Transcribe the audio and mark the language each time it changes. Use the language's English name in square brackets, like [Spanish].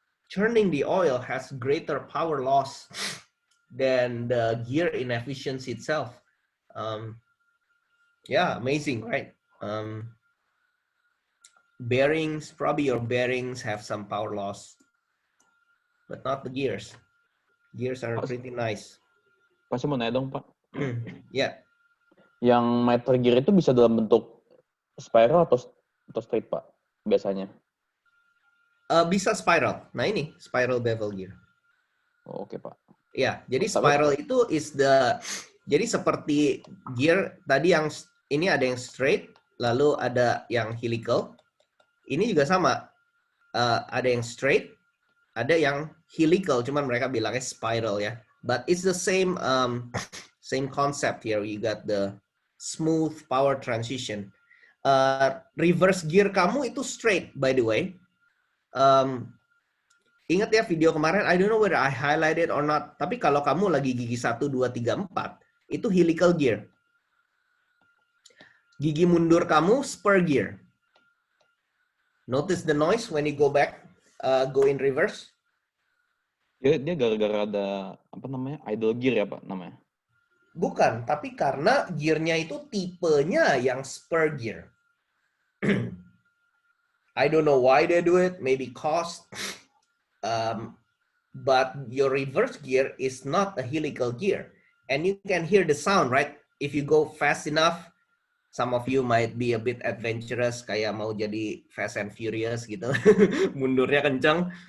[English] Churning the oil has greater power loss than the gear inefficiency itself. Yeah, amazing, right? Bearings, probably your bearings have some power loss, but not the gears. Gears are pretty nice. [Indonesian] Pak, saya mau nanya dong, Pak. [English] Yeah. [Indonesian] Yang miter gear itu bisa dalam bentuk spiral atau straight, Pak, biasanya? Bisa spiral. Nah ini spiral bevel gear. Oh, oke, Pak. Ya, jadi spiral itu jadi seperti gear tadi yang ini ada yang straight, lalu ada yang helical. Ini juga sama. Ada yang straight, ada yang helical, cuman mereka bilangnya spiral ya. [English] But it's the same concept here. You got the smooth power transition. Reverse gear [Indonesian] kamu itu [English] straight, by the way. [Indonesian] Ingat ya video kemarin, [English] I don't know whether I highlighted or not, [Indonesian] tapi kalau kamu lagi gigi 1, 2, 3, 4, itu helical gear. Gigi mundur kamu spur gear. [English] Notice the noise when you go back, go in reverse. [Indonesian] Dia gara-gara ada, apa namanya, idle gear ya, Pak, namanya? Bukan, tapi karena gearnya itu tipenya yang spur gear. [English] I don't know why they do it, maybe cost. But your reverse gear is not a helical gear. And you can hear the sound, right? If you go fast enough, some of you might be a bit adventurous, [Indonesian] kayak mau jadi Fast and Furious gitu. Mundurnya kencang.